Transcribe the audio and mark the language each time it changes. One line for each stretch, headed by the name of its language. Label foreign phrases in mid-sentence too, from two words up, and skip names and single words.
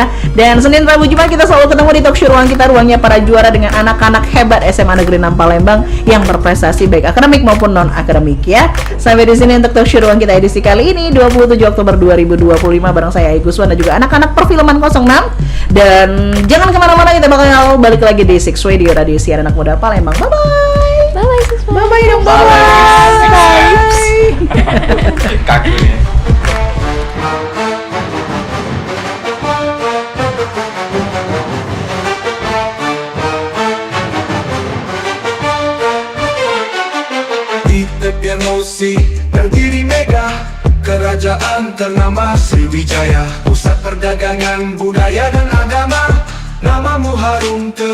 Indonesian: Dan Senin, Rabu, Jumat kita selalu ketemu di talkshow ruang kita, ruangnya para juara dengan anak-anak hebat SMA Negeri 6 Palembang yang berprestasi baik akademik maupun non akademik ya. Sampai di sini untuk talkshow ruang kita edisi kali ini 27 Oktober 2025 bareng saya Iguswan dan juga anak-anak perfilman 06. Dan jangan kemana-mana, kita bakal balik lagi di Six Way di Radio Siar Anak Muda Palembang.
English: Bye bye. Bye bye Six Bye bye dong. Bye bye.
Indonesian: Kaku nih. Di tepian Musi berdiri megah, kerajaan ternama Sriwijaya, pusat perdagangan budaya dan agama, namamu harum